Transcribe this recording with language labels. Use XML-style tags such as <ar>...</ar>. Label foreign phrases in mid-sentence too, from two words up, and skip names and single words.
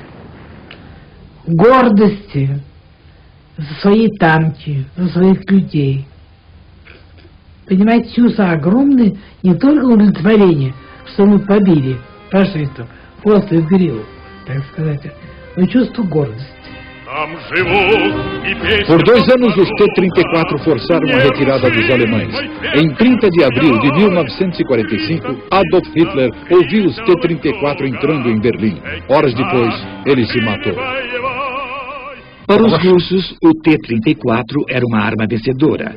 <ru>Гордости за свои танки, за своих людей. Понимаете, чувство огромное, не только удовлетворение, что мы побили фашистов, после гориллу, так сказать, но чувство гордости.</ru> <pt>Por 2 anos, os T-34 forçaram a retirada dos alemães. Em 30 de abril de 1945, Adolf Hitler ouviu os T-34 entrando em Berlim. Horas depois, ele se matou. Para os russos, o T-34 era uma arma vencedora.</pt>